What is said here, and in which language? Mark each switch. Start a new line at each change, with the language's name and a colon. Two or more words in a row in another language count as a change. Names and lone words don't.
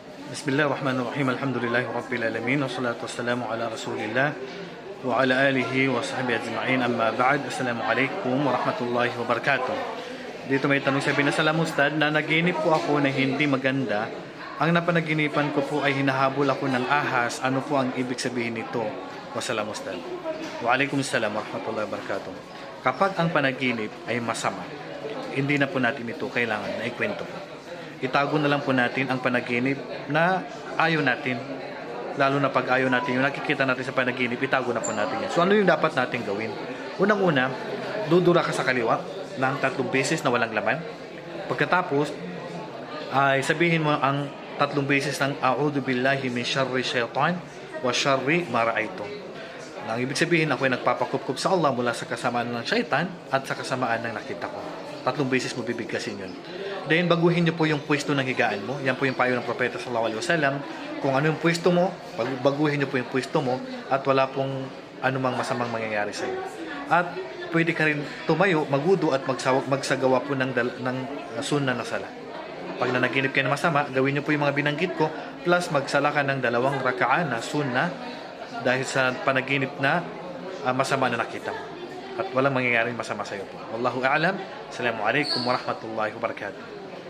Arabic: بسم الله الرحمن الرحيم. الحمد لله رب العالمين. والصلاة والسلام على رسول الله وعلى آله وصحبه أجمعين. أما بعد. السلام عليكم ورحمة الله وبركاته.
Filipino: Dito may tanong sabi na
Arabic: سلام أستاذ
Filipino: na naginip po ako na hindi maganda. Ang napanaginipan ko po ay hinahabol ako ng ahas. Ano po ang ibig sabihin nito?
Arabic: والسلام أستاذ. وعليكم السلام ورحمة الله وبركاته.
Filipino: Kapag ang panaginip ay masama, hindi na po natin ito kailangan na ikwento po. Itago na lang po natin ang panaginip na ayaw natin. Lalo na pag ayaw natin, yung nakikita natin sa panaginip, itago na po natin yan. So ano yung dapat natin gawin? Unang-una, dudura ka sa kaliwa ng 3 beses na walang laman. Pagkatapos, ay sabihin mo ang 3 beses ng
Arabic: أعوذ بالله من شر الشيطان وشر ما رأيت.
Filipino: Ang ibig sabihin, ako ay nagpapakupkup sa Allah mula sa kasamaan ng syaitan at sa kasamaan ng nakita ko. 3 beses mo bibigkasin yun. Then, baguhin nyo po yung pwesto ng higaan mo. Yan po yung payo ng Propeta
Arabic: صلى الله عليه وسلم.
Filipino: Kung ano yung pwesto mo, baguhin nyo po yung pwesto mo at wala pong anumang masamang mangyayari sa iyo. At pwede ka rin tumayo, magudo at magsagawa po ng sunnah na sala. Pag nanaginip kayo na masama, gawin nyo po yung mga binanggit ko plus magsala ka ng 2 raka'ah na sunnah dahil sa panaginip na masama na nakita mo. At walang mangyayaring masama sa iyo po.
Arabic: والله أعلم. السلام عليكم ورحمة الله وبركاته.